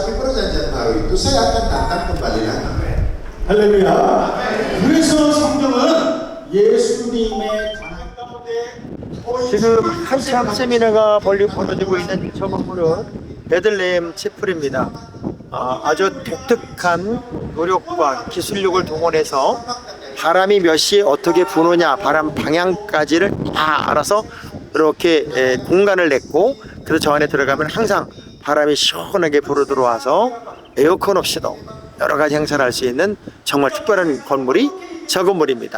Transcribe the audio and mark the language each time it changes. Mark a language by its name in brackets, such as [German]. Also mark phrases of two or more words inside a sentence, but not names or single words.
[Indonesian] Tapi perjanjian baru itu saya akan datang kembali lagi. [Korean] 할렐루야. 그래서 성경은 예수님의 가난 가운데 지금 한참 세미나가 벌어지고 있는 저 건물은 베들레헴 채플입니다. 아주 독특한 노력과 기술력을 동원해서 바람이 몇 시에 어떻게 부느냐, 바람 방향까지를 다 알아서 이렇게 공간을 냈고, 그래서 저 안에 들어가면 항상 바람이 시원하게 불어 들어와서 에어컨 없이도 여러 가지 행사를 할 수 있는 정말 특별한 건물이 저 건물입니다.